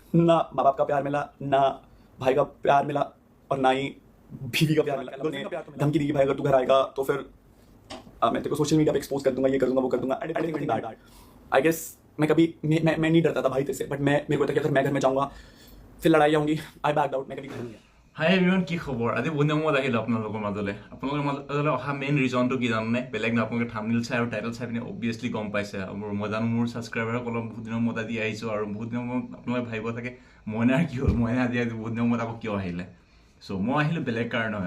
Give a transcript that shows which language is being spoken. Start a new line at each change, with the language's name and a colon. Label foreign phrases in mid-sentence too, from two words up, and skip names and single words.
Hindi: ना माँ बाप का प्यार मिला, ना भाई का प्यार मिला, और ना ही बीवी का प्यार मिला। धमकी दी कि भाई अगर तू घर आएगा तो फिर मैं तेरे को
English: social media
Hindi: पे एक्सपोज कर दूंगा, ये कर दूंगा, वो कर दूंगा।
English: I guess
Hindi: मैं कभी मैं नहीं डरता था भाई तेरे से, बट मेरे को था कि अगर मैं घर में जाऊंगा फिर लड़ाई आऊंगी।
English: I back out,
Hindi: मैं कभी घर नहीं गया।
English: hi everyone,
Assamese: কি খবৰ? আজি বহুত দিনৰ মূৰত আহিলোঁ আপোনালোকৰ মাজলৈ অহা
English: main reasonটো
Assamese: কি জানেনে? বেলেগ নহয়, আপোনালোকে থাম্বনেইল চাই আৰু টাইটেল চাই পিনে অবভিয়াছলি গম পাইছে। আৰু মই জানো মোৰ ছাবস্ক্ৰাইবাৰসকলক বহুত দিনৰ মূৰত আজি আহিছোঁ, আৰু বহুত দিনৰ মূৰত আপোনালোকে ভাবিব থাকে মইনাৰ কি হ'ল, মইনা আজি বহুত দিনৰ মূৰত আকৌ কিয় আহিলে। চ' মই আহিলোঁ বেলেগ কাৰণ নহয়।